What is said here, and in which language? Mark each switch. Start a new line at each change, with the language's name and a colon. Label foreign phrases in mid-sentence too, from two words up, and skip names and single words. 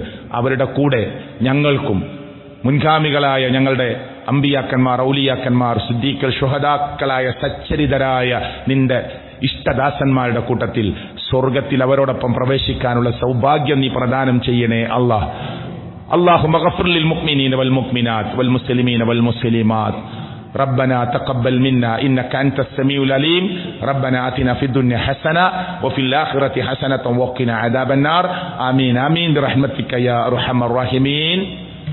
Malayalam: അവരുടെ കൂടെ ഞങ്ങൾക്കും മുൻഗാമികളായ ഞങ്ങളുടെ അമ്പിയാക്കന്മാർ, ഔലിയാക്കന്മാർ, സിദ്ദീഖുൽ, ശുഹദാക്കളായ സച്ചരിതരായ നിന്റെ ഇഷ്ടദാസന്മാരുടെ കൂട്ടത്തിൽ സ്വർഗത്തിൽ അവരോടൊപ്പം പ്രവേശിക്കാനുള്ള സൗഭാഗ്യം നീ പ്രദാനം ചെയ്യണേ അല്ലാഹ്.
Arabic: اللهم اغفر للمؤمنين والمؤمنات والمسلمين والمسلمات. ربنا تقبل منا إنك أنت السميع العليم. ربنا آتنا في الدنيا حسنة وفي الآخرة حسنة وقنا عذاب النار. آمين آمين برحمتك يا أرحم الراحمين.